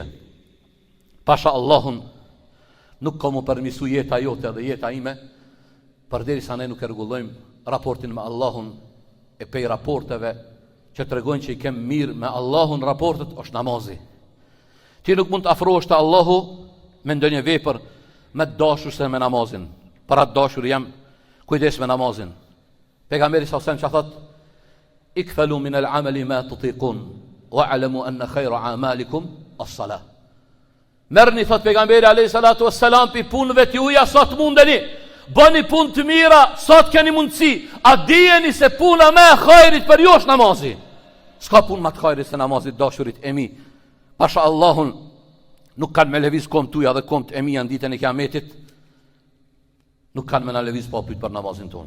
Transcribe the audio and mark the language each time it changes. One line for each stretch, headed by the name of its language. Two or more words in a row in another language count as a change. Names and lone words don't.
Albanian: Pasha Allahun nuk ka mu përmirësu jeta jote dhe jeta ime, përderisa ne nuk e rregullojmë raportin me Allahun e pej raporteve që tregojnë që i kem mirë me Allahun raportet është namazi. Ti nuk mund të afrohesh te Allahu me ndonjë vepër me dashur se me namazin. Para dashur jam kujdes me namazin. Pejgamberi sa sem që thot
Arabic: اكلفوا من الأعمال ما تطيقون واعلموا أن خير أعمالكم الصلاة.
Albanian: Merrni thot pejgamberi
Arabic: عليه الصلاة والسلام
Albanian: pi punëve t'juja sa të mundeni. Bëni punë të mira sa të keni mundësi. A dijeni se puna më e hajrit për ju është namazi? S'ka punë më të hajrit se namazi, dashurit e mi. Pasha Allahun nuk kanë me lëviz kom tuja dhe kom të e mija në ditën e kiametit, nuk kanë me në lëviz pa pyet për namazin tonë.